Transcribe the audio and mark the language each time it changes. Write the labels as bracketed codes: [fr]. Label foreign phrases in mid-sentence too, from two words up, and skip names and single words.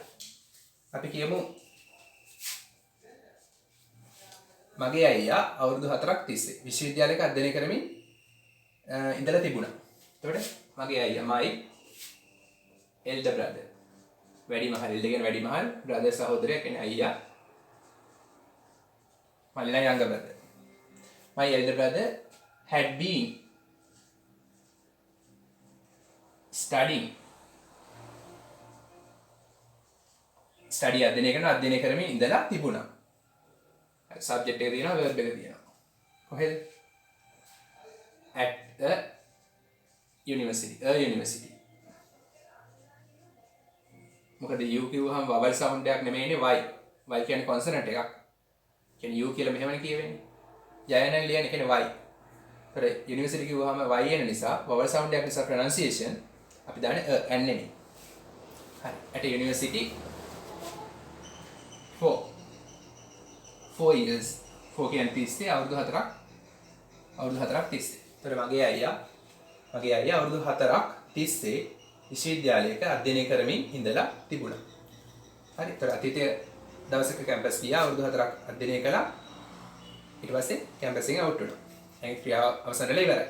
[si] අපි කියමු මගේ අයියා අවුරුදු 4ක් තිස්සේ විශ්වවිද්‍යාලයක අධ්‍යයනය කරමින් ඉඳලා තිබුණා. එතකොට මගේ අයියා මයි [en] elder brother. [si] වැඩිමහල් elder කියන්නේ වැඩිමහල්, brother සහෝදරයා කියන්නේ අයියා. මල්ලිලා [en] younger brother. My elder brother had been studying. [si] study අධ්‍යයනය කරමින් ඉඳලා තිබුණා. subject එක තියෙනවා verb එක තියෙනවා. කොහෙද? [en] at the university. A university. [si] මොකද u කිව්වහම [en] vowel sound [si] එකක් නෙමෙයිනේ y. y කියන්නේ consonant එකක්. කියන්නේ u කියලා මෙහෙමනේ කියවෙන්නේ. යයන ලියන්නේ කියන්නේ y. ඒතර university කිව්වහම y එන නිසා [en] vowel sound [si] එකක් නිසා pronunciation අපි දාන්නේ n නෙමෙයි. හරි. [en] at a university for 4 years. [si] 4 කියන්නේ 30 අවුරුදු 4ක්. අවුරුදු 4ක් 30. ඒතර මගේ අයියා අවුරුදු 4ක් 30 විශ්වවිද්‍යාලයක අධ්‍යයනය කරමින් ඉඳලා තිබුණා. හරි. ඒතර අතීතයේ දවසක කැම්පස් ගියා අවුරුදු 4ක් අධ්‍යයනය කළා. ඊට පස්සේ කැම්පස් එකෙන් අවුට් වුණා. ඒ ක්‍රියාව අවසන් වෙලා ඉවරයි.